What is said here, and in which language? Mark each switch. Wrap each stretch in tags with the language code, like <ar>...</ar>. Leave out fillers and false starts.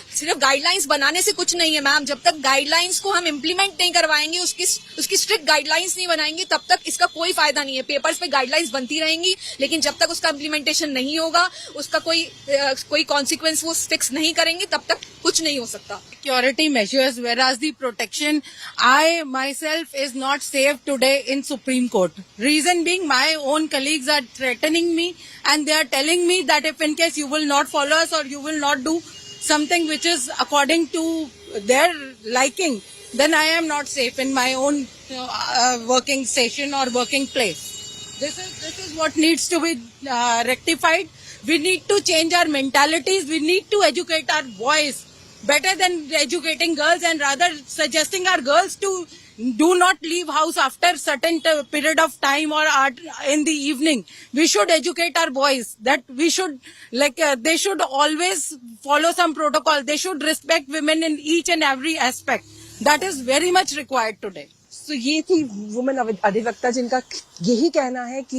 <hi>सिर्फ गाइडलाइंस बनाने से कुछ नहीं है मैम। जब तक गाइडलाइंस को हम इम्प्लीमेंट नहीं करवाएंगे, उसकी स्ट्रिक्ट गाइडलाइंस नहीं बनाएंगे, तब तक इसका कोई फायदा नहीं है। पेपर्स पे गाइडलाइंस बनती रहेंगी, लेकिन जब तक उसका इम्प्लीमेंटेशन नहीं होगा, उसका कोई कॉन्सिक्वेंस वो फिक्स नहीं करेंगे, तब तक कुछ नहीं हो सकता।</hi> <en>Security measures, whereas the protection, I myself is not safe today in Supreme Court. Reason being, my own colleagues are threatening me and they are telling me that if in case you will not follow us or you will not do something which is according to their liking, then I am not safe in my own working station or working place. This is what needs to be rectified. We need to change our mentalities. We need to educate our boys better than educating girls, and rather suggesting our girls to do not leave house after certain period of time or in the evening. We should educate our boys that we should they should always follow some protocol. They should respect women in each and every aspect. That is very much required today.</en> <hi>तो ये थी women अधिवक्ता जिनका यही कहना है कि</hi>